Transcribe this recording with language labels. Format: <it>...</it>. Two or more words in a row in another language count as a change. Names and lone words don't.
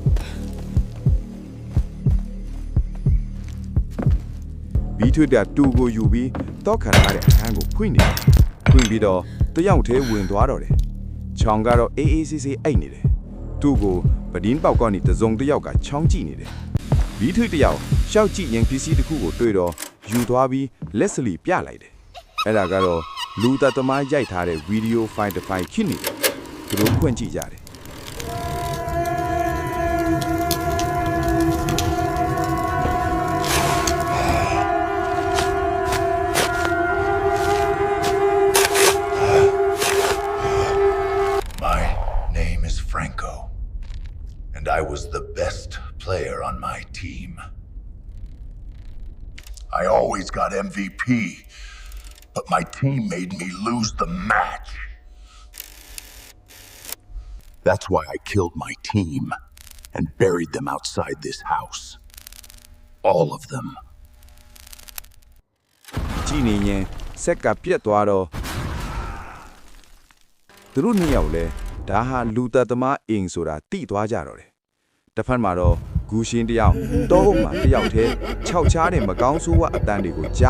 <my>ဘီထွေကတူကိုယူပြီးတော့ခါထားတဲ့အခန်းကိုဖွင့်နေဖွင့်ပြီးတော့တယောက်ထဲဝင်သွားတော့တယ်ချောင်ကတော့အေးအေးဆေးဆေးအိတ်နေတယ်သူ့ကိုပဒင်းပေါက်ကနေတစုံတစ်ယောက်ကချောင်းကြည့်နေတယ်ဘီထွေတယောက်ရှောက်ကြည့်ရင်ပစ္စည်းတစ်ခုကိုတွေ့တော့ယူသွားပြီးလက်စလီပြလိုက်တယ်အဲ့ဒါကတော့လူသားသမားရိုက်ထားတဲ့ဗီဒီယိုဖိုင်တစ်ဖိုင်ဖြစ်နေတယ်သူတို့ဖွင့်ကြည့်ကြတယ်</my> <en>My name is Franco, and I was the best player on my team. I always got MVP, but my team made me lose the match. That's why I killed my team and buried them outside this house. All of them.</en> <my>ကြည့်နေရင်ဆက်ကပြက်သွားတော့သူတို့နှစ်ယောက်လဲဒါဟာလူသားသမားအိမ်ဆိုတာတိသွားကြတော့တယ်တစ်ဖက် မှာတော့ဂူရှင်တယောက်တောအုပ်မှာတယောက်တည်းခြောက်ချားတဲ့မကောင်းဆိုးဝါအတန်တွေကိုကြား</my>